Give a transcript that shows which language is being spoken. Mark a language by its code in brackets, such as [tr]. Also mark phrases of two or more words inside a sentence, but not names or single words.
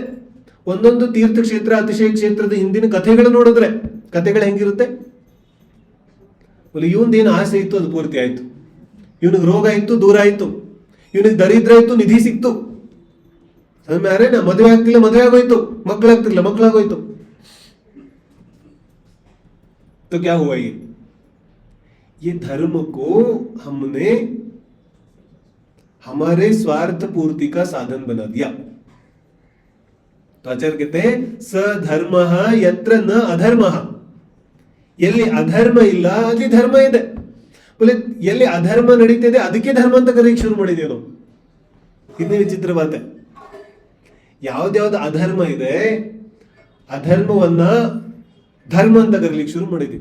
[kn] ಒಂದೊಂದು ತೀರ್ಥಕ್ಷೇತ್ರ, ಅತಿಶಯ ಕ್ಷೇತ್ರದ ಹಿಂದಿನ ಕಥೆಗಳು ನೋಡಿದ್ರೆ ಕಥೆಗಳು ಹೆಂಗಿರುತ್ತೆ? ಇವನ್ದೇನು ಆಸೆ ಇತ್ತು ಅದು ಪೂರ್ತಿ ಆಯ್ತು, ಇವನಿಗೆ ರೋಗ ಇತ್ತು ದೂರ ಆಯ್ತು, ಇವನಿಗೆ ದರಿದ್ರ ಇತ್ತು ನಿಧಿ ಸಿಕ್ತು, ಅರೇನಾ ಮದುವೆ ಆಗ್ತಿಲ್ಲ ಮದುವೆ ಆಗೋಯ್ತು, ಮಕ್ಕಳಾಗ್ತಿಲ್ಲ ಮಕ್ಕಳಾಗೋಯ್ತು. [hi] तो क्या हुआ ये धर्म को हमने हमारे स्वार्थ पूर्ति का साधन बना दिया. तो आचार्य कहते हैं [sa] सधर्म यत्र न अधर्म. [kn] ಎಲ್ಲಿ ಅಧರ್ಮ ಇಲ್ಲ ಅಲ್ಲಿ ಧರ್ಮ ಇದೆ. बोले ಎಲ್ಲಿ ಅಧರ್ಮ ನಡೀತಿದೆ ಅದಕ್ಕೆ ಧರ್ಮ ಅಂತ ಕರೆಯಕ್ಕೆ ಶುರು ಮಾಡಿದ್ದೇವೆ ನಾವು. ಇದನ್ನೇ ವಿಚಿತ್ರ ಮಾತೆ. ಯಾವ್ದ್ಯಾವ್ದು ಅಧರ್ಮ ಇದೆ ಅಧರ್ಮವನ್ನ ಧರ್ಮ ಅಂತ ಕರೀಲಿಕ್ಕೆ ಶುರು ಮಾಡಿದ್ವಿ.